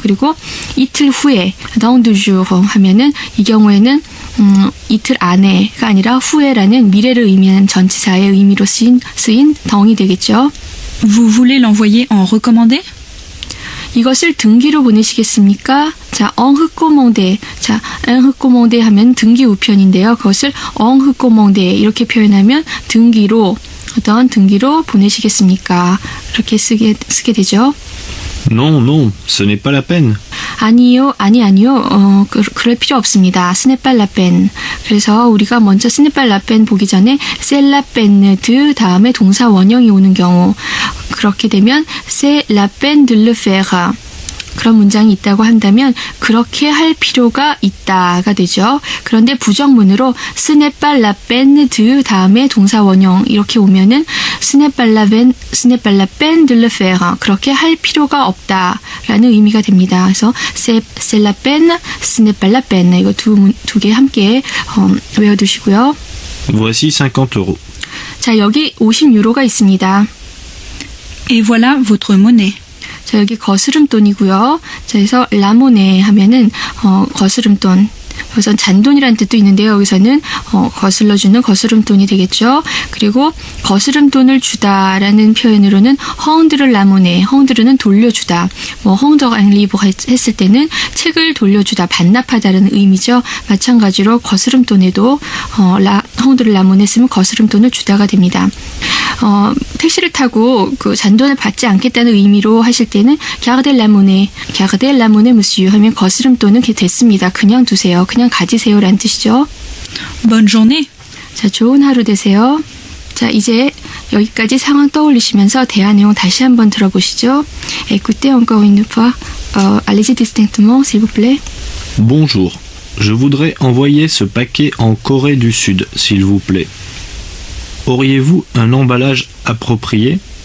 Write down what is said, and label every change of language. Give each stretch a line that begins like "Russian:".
Korean: 그리고 이틀 후에
French: dans 2 jours
Korean: 하면은 이 경우에는 이틀 안에가 아니라 후에라는 미래를 의미하는 전치사의 의미로 쓰인 덩이 되겠죠.
French: Vous voulez l'envoyer en recommandé?
Korean: 이것을 등기로 보내시겠습니까? 자,
French: en recommandé.
Korean: 자,
French: en recommandé
Korean: 하면 등기 우편인데요. 그것을 en recommandé 이렇게 표현하면 등기로 어떤 등기로 보내시겠습니까? 이렇게 쓰게 되죠.
French: Non, non, ce n'est pas la peine.
Korean: 아니요. 그럴 필요 없습니다.
French: Ce n'est pas la peine.
Korean: 그래서 우리가 먼저
French: ce n'est pas la peine
Korean: 보기 전에
French: c'est la peine de
Korean: 다음에 동사 원형이 오는 경우 그렇게 되면
French: c'est la peine de le faire.
Korean: 그런 문장이 있다고 한다면 그렇게 할 필요가 있다가 되죠. 그런데 부정문으로
French: ce n'est pas la peine de
Korean: 다음에 동사 원형 이렇게 오면은
French: ce n'est pas la peine de le faire.
Korean: 그렇게 할 필요가 없다라는 의미가 됩니다. 그래서
French: c'est la peine, ce n'est pas la peine.
Korean: 이거 두 개 함께 외워두시고요.
French: Voici 50 €.
Korean: 자, 여기 50유로가 있습니다.
French: Et voilà votre monnaie.
Korean: 자, 여기 거스름돈이고요. 자, 그래서 라모네 하면은 거스름돈. 여기서 잔돈이라는 뜻도 있는데요. 여기서는 거슬러주는 거스름돈이 되겠죠. 그리고 거스름돈을 주다라는 표현으로는 헝드르 라모네, 헝드르는 돌려주다. 뭐 헝더 앵리브 했을 때는 책을 돌려주다, 반납하다라는 의미죠. 마찬가지로 거스름돈에도 헝드르 라모네 쓰면 거스름돈을 주다가 됩니다. 택시를 타고 그 잔돈을 받지 않겠다는 의미로 하실 때는
French: garder la monnaie, monsieur
Korean: 하면 거스름 또는 됐습니다. 그냥 두세요. 그냥 가지세요라는 뜻이죠.
French: Bonne journée.
Korean: 자, 좋은 하루 되세요. 자, 이제 여기까지 상황 떠올리시면서 대화 내용 다시 한번 들어보시죠.
French: Écoutez encore une fois. Allez-y distinctement, s'il vous plaît. Bonjour, je voudrais envoyer ce paquet en Corée du Sud, s'il vous plaît. Auriez-vous un emballage approprié?